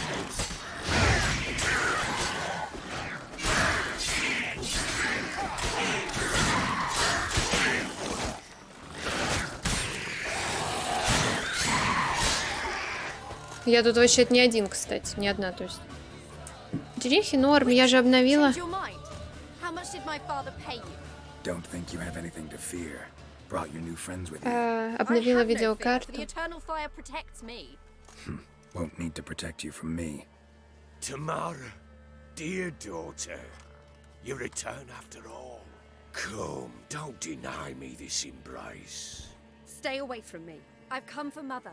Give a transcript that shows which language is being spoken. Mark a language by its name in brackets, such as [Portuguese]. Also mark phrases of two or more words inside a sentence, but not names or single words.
[Russian] Я тут вообще не один, кстати, не одна, то есть. Дерехи норм, я же обновила. [English] Don't think you have anything to fear. Brought your new friends with you. [Russian] Обновила видеокарту. [English] Won't need to protect you from me. Tamara, dear daughter, you return after all. Come, don't deny me this embrace. Stay away from me. I've come for Mother.